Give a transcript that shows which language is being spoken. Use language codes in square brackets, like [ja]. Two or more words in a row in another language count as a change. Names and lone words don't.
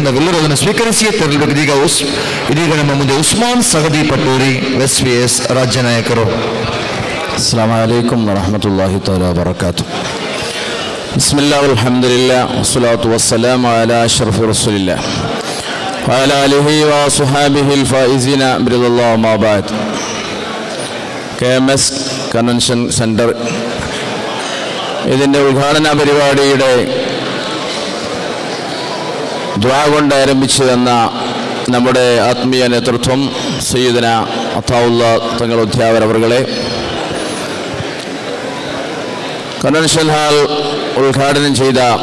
[kn] ನಾವೆಲ್ಲರೂ ಅದನ್ನು ಸ್ವೀಕರಿಸಿಯೇ ತೆರಳಬೇಕು. ಇದೀಗ ನಮ್ಮ ಮುಂದೆ ಉಸ್ಮಾನ್ ಸಗದಿ ಪಟ್ಟೂರಿ SYS ರಾಜ್ಯ ನಾಯಕರು. [ar] السلام عليكم ورحمة الله تعالى وبركاته. بسم الله والحمد لله والصلاة والسلام على أشرف رسول الله وعلى آله وصحابه الفائزين برضا الله ما بعد. [ml] KMS [en] convention centre [ml] ഇതിൻ്റെ ഉദ്ഘാടന പരിപാടിയുടെ ദുആ കൊണ്ട് ആരംഭിച്ചു തന്ന നമ്മുടെ ആത്മീയ നേതൃത്വം സയ്യിദന അത്താഉല്ല തങ്ങൾ ഉദ്ധ്യാവർ അവർകളെ, [en] convention hall [ml] ഉദ്ഘാടനം ചെയ്ത